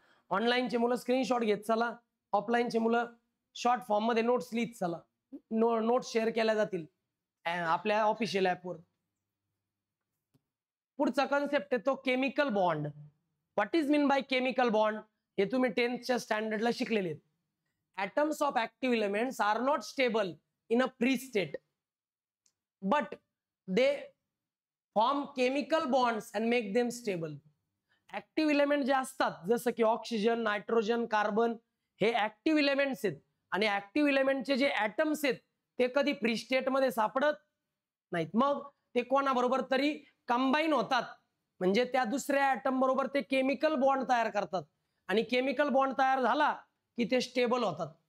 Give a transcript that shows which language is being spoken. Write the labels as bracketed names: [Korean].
[Marathi] ऑनलाईनचे मुलं स्क्रीनशॉट घेत चला, ऑफलाईनचे मुलं शॉर्ट फॉर्म मध्ये नोट्स लिहित चला. नोट्स शेअर केल्या जातील आपल्या ऑफिशियल ऍपवर. पुढचा कन्सेप्ट आहे तो chemical bond. [English] What is mean by chemical bond? [Marathi] हे तुम्ही 10th स्टँडर्डला शिकलेले आहेत. [English] atoms of active elements are not stable in a free state but they form chemical bonds and make them stable. [Marathi] Active element जे असतात जसं की oxygen, nitrogen, carbon हे active elements आहेत आणि ऍक्टिव्ह एलिमेंटचे जे ॲटम्स आहेत ते कधी फ्री स्टेट मध्ये सापडत नाहीत. मग ते कोणाबरोबर तरी कंबाईन होतात म्हणजे त्या दुसऱ्या ॲटम बरोबर ते केमिकल बॉन्ड तयार करतात आणि केमिकल बॉन्ड तयार झाला की ते स्टेबल होतात.